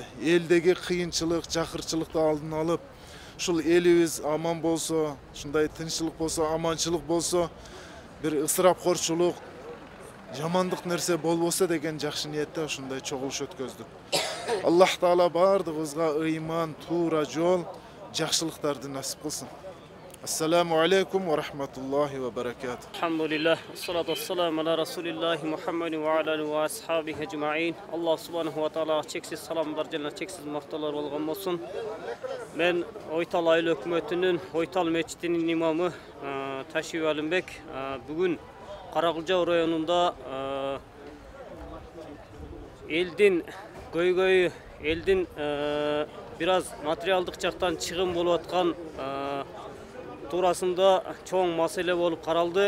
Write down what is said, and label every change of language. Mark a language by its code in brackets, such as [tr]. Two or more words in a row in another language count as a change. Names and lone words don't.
[ky] Элдеги кыйынчылык, жакырчылыкты алдын алып, ушул элибиз аман болсо, ушундай тынччылык болсо, аманчылык болсо, бир ысырапкорчулук, жамандык нерсе болбосо деген жакшы ниетте ушундай чогулуш өткөздүк. Аллах Таала баардыгыбызга ыйман, туура жол, жакшылыктарды насип кылсын. [ar] السلام عليكم ورحمة الله وبركاته. الحمد لله والصلاة والسلام على رسول الله محمد وعلى آله وأصحابه أجمعين. [ky] Аллах [ar] سبحانه وتعالى [ky] чексиз саламдар жана чексиз макталар болгон болсун. Мен Ойтал айыл өкмөтүнүн Ойтал мечитинин имамы Ташип Алимбек бүгүн Каракылжа районунда элдин көйгөйү, элдин бир аз материалдык жактан чыгым болуп аткан туурасында чоң маселе болуп каралды.